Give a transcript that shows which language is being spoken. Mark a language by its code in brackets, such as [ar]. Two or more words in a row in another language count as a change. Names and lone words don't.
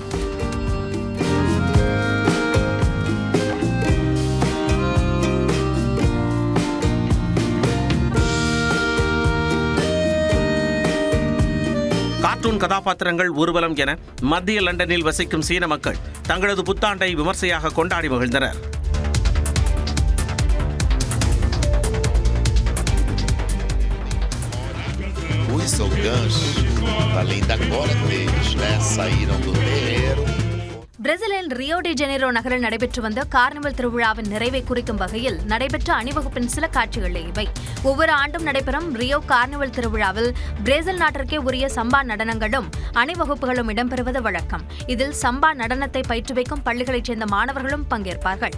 [ta] கார்ட்டூன் கதாபாத்திரங்கள், ஊர்வலம் என மத்திய லண்டனில் வசிக்கும் சீன மக்கள் தங்களது புத்தாண்டை விமர்சையாக கொண்டாடி மகிழ்ந்தனர். [pt] Os ganchos, além da glória deles, saíram do terreiro. [ta] பிரேசிலின் ரியோ டி ஜெனீரோ நகரில் நடைபெற்று வந்த கார்னிவல் திருவிழாவின் நிறைவை குறிக்கும் வகையில் நடைபெற்ற அணிவகுப்பின் சில காட்சிகள் இவை. ஒவ்வொரு ஆண்டும் நடைபெறும் ரியோ கார்னிவல் திருவிழாவில் பிரேசில் நாட்டிற்கே உரிய சம்பா நடனங்களும் அணிவகுப்புகளும் இடம்பெறுவது வழக்கம். இதில் சம்பா நடனத்தை பயிற்றுவிக்கும் பள்ளிகளைச் சேர்ந்த மாணவர்களும் பங்கேற்பார்கள்.